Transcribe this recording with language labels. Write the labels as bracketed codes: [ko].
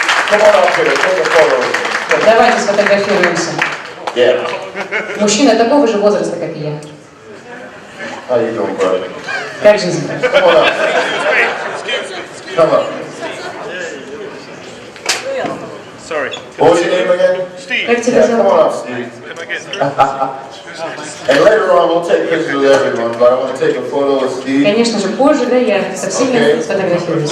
[en] Come on up here, take a photo with me. [ru] Давайте сфотографируемся. [en] Yeah. [ru] Мужчина такого же возраста, как и я. [en] How you doing, brother? [ru] Как жизнь? [en] Come on up. Come up. Sorry. What was your name again? Steve, [ru] Как тебя [en] Yeah, come on [ru] зовут? [en] up, Steve. can I get through? And later on, we'll take pictures with everyone, but I want to take a photo with Steve. [ru] Конечно же, позже, да, я со всеми сфотографируюсь.